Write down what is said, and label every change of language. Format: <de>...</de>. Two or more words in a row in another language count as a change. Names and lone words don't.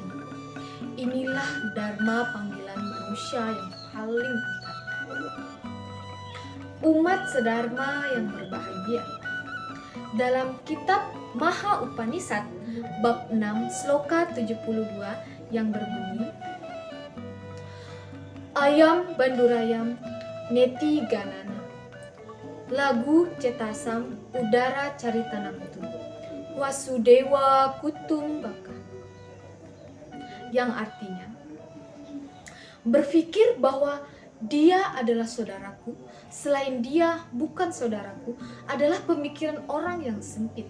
<id>Inilah dharma panggilan manusia yang paling utama. Umat sedharma yang berbahagia. Dalam kitab Maha Upanishad bab 6 sloka 72 yang berbunyi,</id> <sa>Ayam bandurayam neti ganana, lagu cetasam udara caritanamtu, wasudewa kutum baka.</sa> <id>Yang artinya, berpikir bahwa dia adalah saudaraku, selain dia bukan saudaraku, adalah pemikiran orang yang sempit.</id>